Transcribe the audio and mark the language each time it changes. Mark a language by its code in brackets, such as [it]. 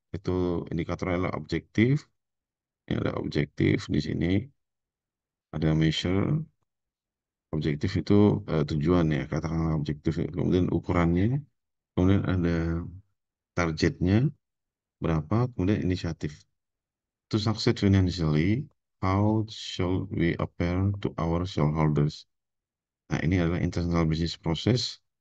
[id] Itu indikator adalah objektif. Ini ada objektif di sini, ada measure. Objektif itu tujuan ya, katakanlah objektif. Kemudian ukurannya, kemudian ada targetnya berapa, kemudian inisiatif. [en] To succeed financially, how shall we appear to our shareholders? [id] Nah, ini adalah internal business process.